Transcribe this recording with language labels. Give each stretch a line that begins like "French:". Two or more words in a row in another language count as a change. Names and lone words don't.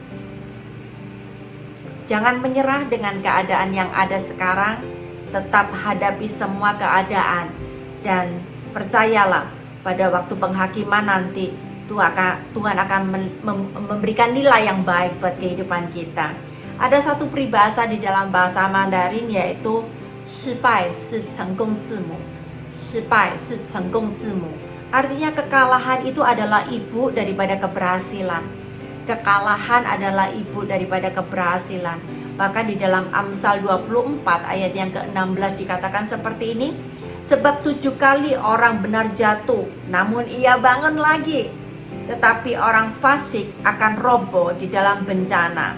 Indonesian: Jangan menyerah dengan keadaan yang ada sekarang, tetap hadapi semua keadaan dan Percayalah, pada waktu penghakiman nanti Tuhan akan memberikan nilai yang baik buat kehidupan kita. Ada satu peribahasa di dalam bahasa Mandarin, yaitu
Chinese: 失败是成功之母. 失败是成功之母.
Indonesian: Artinya kekalahan itu adalah ibu daripada keberhasilan. Kekalahan adalah ibu daripada keberhasilan. Bahkan di dalam Amsal 24 ayat yang ke-16 dikatakan seperti ini, sebab 7 kali orang benar jatuh, namun ia bangun lagi, tetapi orang fasik akan roboh di dalam bencana.